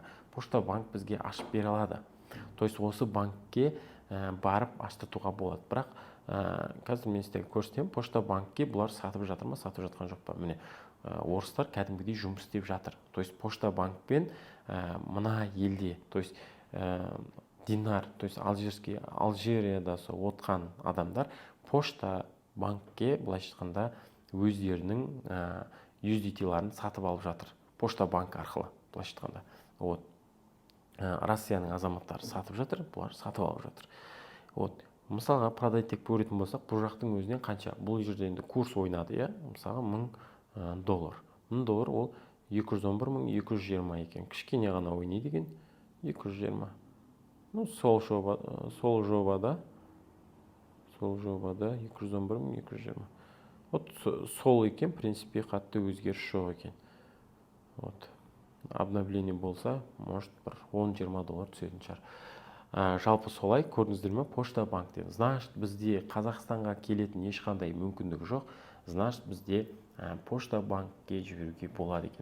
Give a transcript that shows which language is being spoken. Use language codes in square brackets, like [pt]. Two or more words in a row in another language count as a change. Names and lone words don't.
[kk] Почта банк бізге ашып бере алады. [ru] То есть [kk] осы банкке барып аштатуға болады. Бірақ қазір мен сіздерге көрсетемін, Почта банкке бұлар сатып жатыр ма, сатып жатқан жоқ па? Міне, орыстар кәдімгідей жұмыс істеп жатыр. [ru] То есть [kk] Почта банкпен мына елде, [ru] то есть [kk] динар, [ru] то есть [kk] Алжирияда отқан адамдар Почта банкке былайша айтқанда өздерінің USDT-ларын сатып алып жатыр. Почта банк арқылы былайша айтқанда. Вот. Россияның азаматтары сатып жатыр, бұлар сатып алып жатыр. Вот. Мысалға продать деп көретін болсақ, бұл жақтың өзінен қанша? Бұл жерде енді курс ойнады, иә? Мысалға $1000. $1000 ол 211.220 екен. Кішкене ғана ойнайды екен. 220. Ну, сол жобада 211.220. Вот сол екен, [ru] в принципе, [kk] қатты өзгеріс жоқ екен. Вот. Обновление болса, может, бір $10-20 түсетін шығар. Жалпы солай, көрдіңіздер ме? Почта банктен. Значит, бізде Қазақстанға келетін ешқандай мүмкіндік жоқ. Значит, бізде Почта банкке жіберуге болады екен.